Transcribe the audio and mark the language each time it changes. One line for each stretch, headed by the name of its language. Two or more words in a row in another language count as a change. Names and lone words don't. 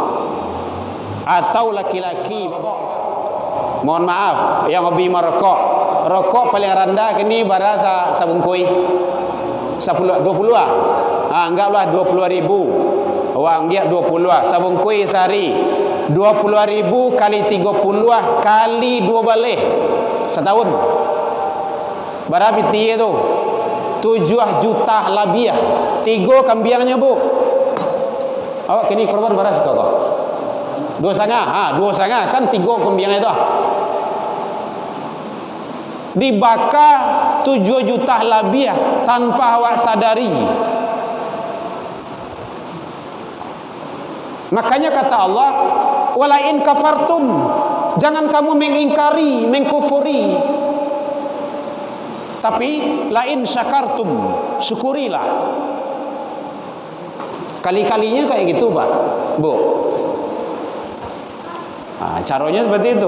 Indonesian: Atau laki-laki bapak, mohon maaf yang hobi merokok, rokok paling rendah
Minangkabau: kini barasa sabungkui
Indonesian: 10 20 ah. Anggaplah 20.000. Uang dia 20 ah. Sabungkui sehari 20.000 kali 30 ah kali 2 balik setahun.
Minangkabau: Berapa tiye tu? 7 juta labiah. 3 kambiangnya bu. Awak kini korban beras kau?
Indonesian: 2,5. 2,5 kan 3 kambiangnya itu. Dibakar 7 juta labiah tanpa awak sadari. Makanya kata Allah,
Arabic: walain kafartum,
Indonesian: jangan kamu mengingkari, mengkufuri, tapi
Arabic: lain syakartum,
Indonesian: syukurilah. Kali-kalinya kayak gitu Pak Bu. Caranya seperti itu.